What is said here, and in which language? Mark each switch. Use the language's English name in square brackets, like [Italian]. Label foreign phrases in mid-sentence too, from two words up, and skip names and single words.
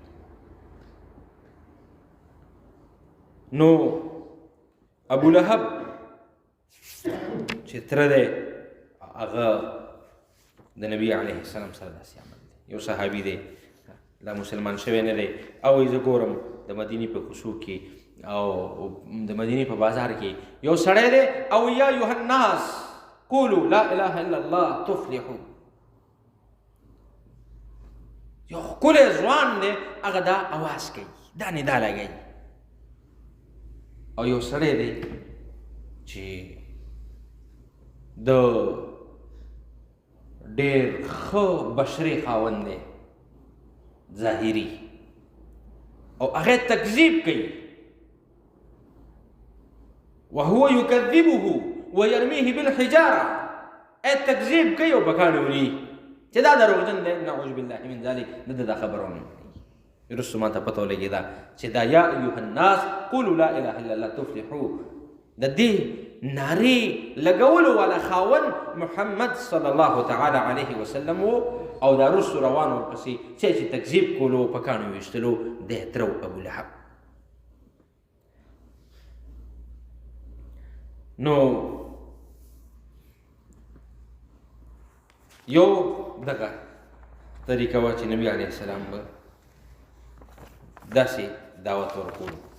[Pashto] نو ابو لهب چې تره دی هغه د نبی [Arabic] علیه السلام [Pashto] سره داسې عمل دی. یو صحابي دی لا مسلمان شوی نه دی او زه ګورم د مدینې په کوڅو کې او د مدینې په بازار کې یو سړی دی او [Arabic] یا ایها الناس قولوا لا اله الا الله تفلحوا. [Pashto] یو ښکلی ځوان دی هغه دا اواز کوي دا ندا لګوي او یو سړی دی چې د ډېر ښه بشري خاوند دی ظاهري او هغه تکذیب کوي [Arabic] وهو يكذبه ويرميه بالحجاره [Pashto] تکذیب کوي او پکانه وري چې دا دروغجن دی. [Arabic] نعوذ بالله من ذلك [Pashto] دا خبرونه رسو ما ته پته ولګي دا چې دا [Arabic] یا ایها الناس قولوا لا اله الا الله تفلحوا [Pashto] د دې نارې لګولو والا خاون محمد [Arabic] صلی الله تعالی علیه وسلم [Pashto] او دا رسو روان ورپسې چې تکذیب کولو په کاڼو ویشتلو دی ترو ابو لهب. نو یو دغه طریقه وه چې نبي [Arabic] علیه السلام [Pashto] به داسې دعوت ورکولو.